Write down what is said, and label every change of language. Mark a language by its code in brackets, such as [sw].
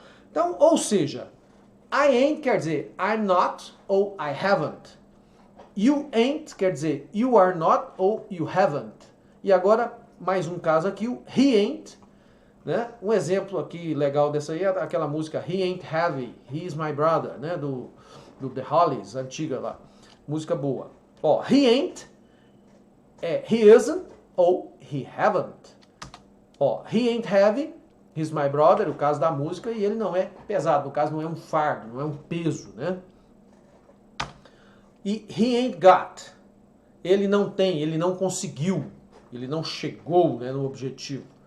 [pt] Então, ou seja, [en] I ain't [pt] quer dizer [en] I'm not [pt] ou [en] I haven't. You ain't [pt] quer dizer [en] you are not [pt] ou [en] you haven't. [pt] E agora, mais um caso aqui, o [en] he ain't [pt] né? Um exemplo aqui legal dessa aí é aquela música He Ain't Heavy, He's My Brother, né? Do The Hollies, antiga lá. Música boa. Ó, [en] he ain't, he isn't [pt] ou [en] he haven't. [pt] Ó, [en] he ain't heavy, he's my brother, [pt] o caso da música, e ele não é pesado, no caso não é um fardo, não é um peso, né? E [en] he ain't got, [pt] ele não tem, ele não conseguiu, ele não chegou, né, no objetivo.